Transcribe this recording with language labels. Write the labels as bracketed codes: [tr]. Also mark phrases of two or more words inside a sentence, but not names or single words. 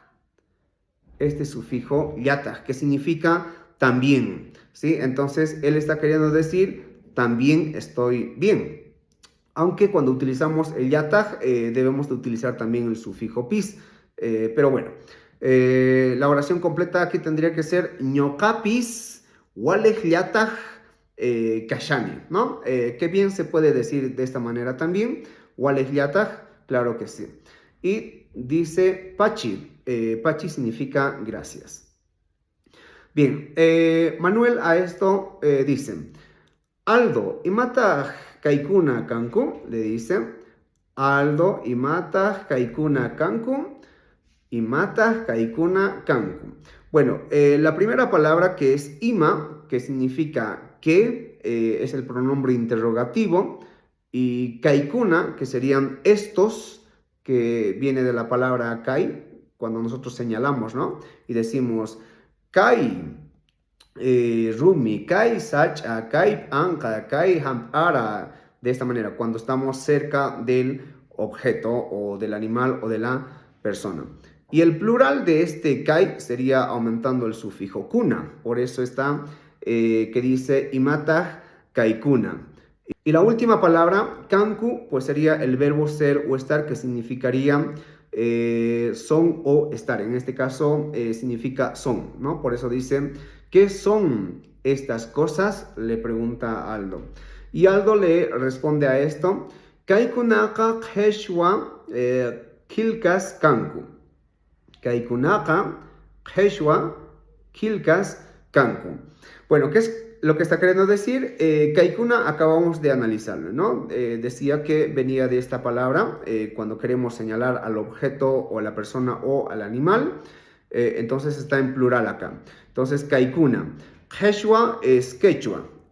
[es] Este sufijo yatah, que significa también, ¿sí? Entonces, él está queriendo decir, también estoy bien. Aunque cuando utilizamos el yatah, debemos de utilizar también el sufijo pis. Pero bueno, la oración completa aquí tendría que ser [qu] ñokapis walejliatah kashani, [es] ¿no? Qué bien se puede decir de esta manera también. Walejliatah, claro que sí. Y dice pachi. Pachi significa gracias. Bien, Manuel a esto dice, Aldo, [qu] imatah kaikuna kanku, [es] le dice, Aldo, [qu] imatah kaikuna kanku, imatah kaikuna kanku. [es] Bueno, la primera palabra que es ima, que significa que, es el pronombre interrogativo, y kaikuna, que serían estos, que viene de la palabra kai, cuando nosotros señalamos, ¿no? Y decimos, [qu] kai, rumi, kai, sacha, kai, anka, kai, hampara. [es] De esta manera, cuando estamos cerca del objeto o del animal o de la persona. Y el plural de este kai sería aumentando el sufijo kuna. Por eso está que dice [qu] imatah kaikuna. [es] Y la última palabra, kanku, pues sería el verbo ser o estar, que significaría son o estar. En este caso significa son, ¿no? Por eso dice, ¿qué son estas cosas? Le pregunta Aldo. Y Aldo le responde a esto [qu] Kaykunaqa qheshwa kilkas kanku. Kaykunaqa qheshwa kilkas kanku. [es] Bueno, ¿qué es lo que está queriendo decir? Kaikuna acabamos de analizarlo, ¿no? Decía que venía de esta palabra cuando queremos señalar al objeto o a la persona o al animal. Entonces está en plural acá. Entonces, Kaikuna. Quechua es quechua.